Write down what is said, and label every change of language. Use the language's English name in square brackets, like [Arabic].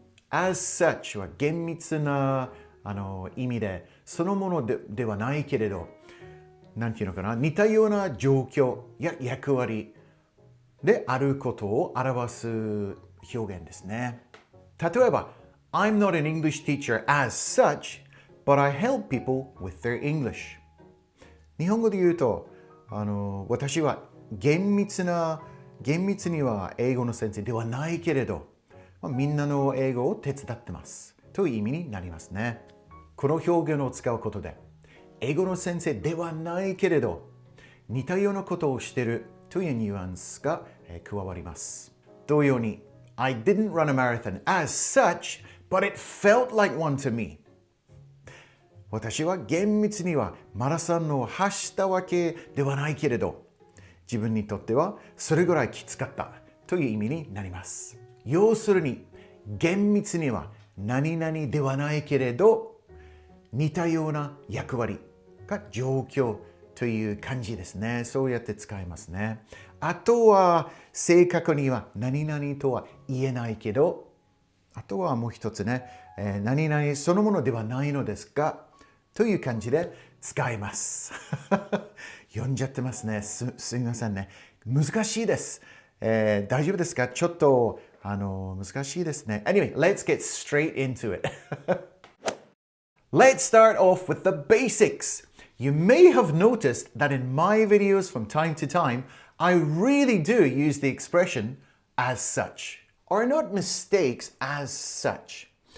[Japanese] as such は厳密な意味でそのもの ではないけれど、なんていうのかな、似たような状況や役割であることを表す表現ですね。例えば、 [English] I'm not an English teacher as such, but I help people with their English. [Japanese] 日本語で言うと、私は厳密には英語の先生ではないけれど、みんなの英語を手伝ってますという意味になりますね。この表現を使うことで、英語の先生ではないけれど、似たようなことをしているというニュアンスが加わります。同様に、 [English] I didn't run a marathon as such, but it felt like one to me. [Japanese] 私は厳密にはマラソンを走ったわけではないけれど、自分にとってはそれぐらいきつかったという意味になります。要するに、厳密には何々ではないけれど、似たような役割が状況という感じですね。そうやって使いますね。あとは、正確には何々とは言えないけど、あとはもう一つね、何々そのものではないのですが、という感じで使います。読んじゃってますね。すみませんね。難しいです。大丈夫ですか？ちょっと難しいですね。 [English] Anyway, let's get straight into it. Let's start off with the basics. You may have noticed that in my videos from time to time, I really do use the expression as such, or not mistakes as such.